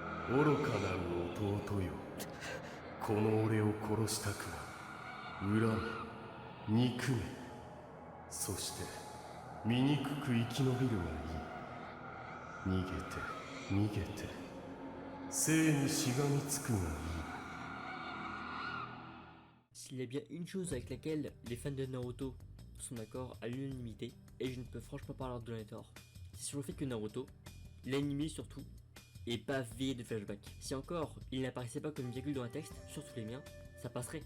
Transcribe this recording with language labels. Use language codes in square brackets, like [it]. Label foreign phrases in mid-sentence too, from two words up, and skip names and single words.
[ja] 愚かなる弟よ。この俺を殺したくな。恨め、憎め。そして、醜く生き延びるがいい。逃げて、逃げて、生にしがみつくがいい。 [fr] S'il y a bien une chose avec laquelle les fans de Naruto sont d'accord à l'unanimité, et je ne peux franchement pas leur donner tort, c'est sur le fait que Naruto, l'anime surtout, est pavé de flashbacks. Si encore il n'apparaissait pas comme une virgule dans un texte, surtout les miens, ça passerait.